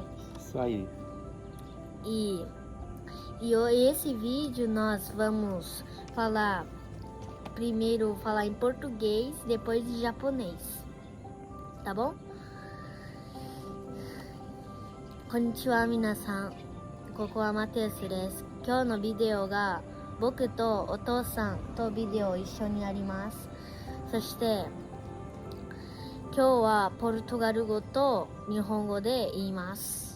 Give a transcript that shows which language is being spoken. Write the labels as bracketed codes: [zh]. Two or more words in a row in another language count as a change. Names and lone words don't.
[pt] isso aí. E esse vídeo nós vamos primeiro falar em português, depois em japonês. Tá bom? [ja] こんにちは皆さん. ここはマテウスです。今日のビデオが僕とお父さんとビデオを一緒にやります。そして今日はポルトガル語と日本語で言います。